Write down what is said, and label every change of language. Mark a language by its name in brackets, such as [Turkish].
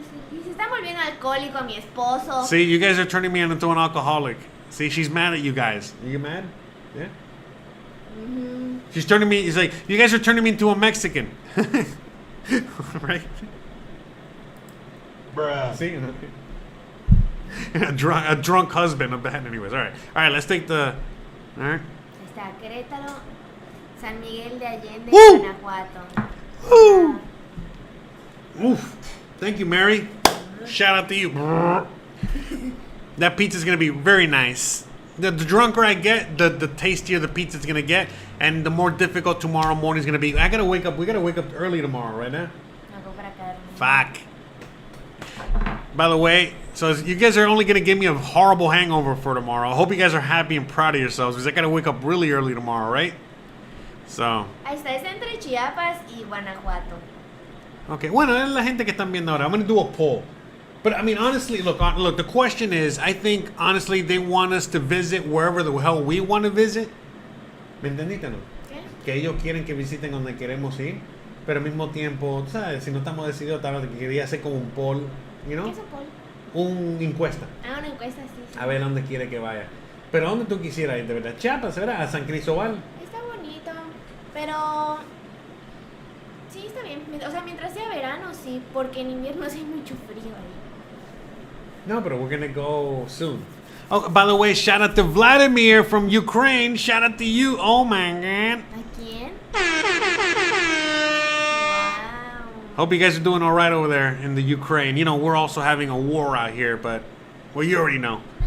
[Spanish] Se está volviendo alcohólico mi esposo. [English] See, you guys are turning me into an alcoholic. See, she's mad at you guys. Are you mad? Yeah? Mm-hmm. She's turning me, he's like, you guys are turning me into a Mexican. Right? Bruh. See? A drunk husband of that. Anyways, all right, let's take the, all right. [Spanish] Está Querétaro, San Miguel de Allende, Woo! Guanajuato. [English] Woo! Oof. Thank you, Mary. Shout out to you. That pizza's gonna be very nice. The drunker I get, the tastier the pizza's gonna get, and the more difficult tomorrow morning is gonna be. We gotta wake up early tomorrow, right now. [Spanish] No, para acá. [English] Fuck. By the way, so you guys are only gonna give me a horrible hangover for tomorrow. I hope you guys are happy and proud of yourselves because I gotta wake up really early tomorrow, right? So. [Spanish] Ahí está, es entre Chiapas y Guanajuato. Okay, bueno, es la gente que están viendo ahora. [English] I'm gonna do a poll. But I mean, honestly, look. The question is, I think honestly they want us to visit wherever the hell we want to visit. [Spanish] ¿Me entendiste, no? ¿Qué? Que ellos quieren que visiten donde queremos ir, pero al mismo tiempo, ¿sabes? Si no estamos decididos, tal vez quería hacer como un poll, you know? ¿Qué es un poll? Una encuesta. Ah, una encuesta, sí. A ver dónde quiere que vaya. Pero ¿dónde tú quisieras ir, de verdad? Chiapas, ¿verdad? A San Cristóbal. Está bonito, pero sí, está bien. O sea, mientras sea verano, sí, porque en invierno hace mucho frío ahí. [English] No, but we're gonna go soon. Oh, by the way, shout out to Vladimir from Ukraine. Shout out to you. Oh my God. [Spanish] ¿A quién? Wow. [English] Hope you guys are doing all right over there in the Ukraine. You know, we're also having a war out here, but well, you already know.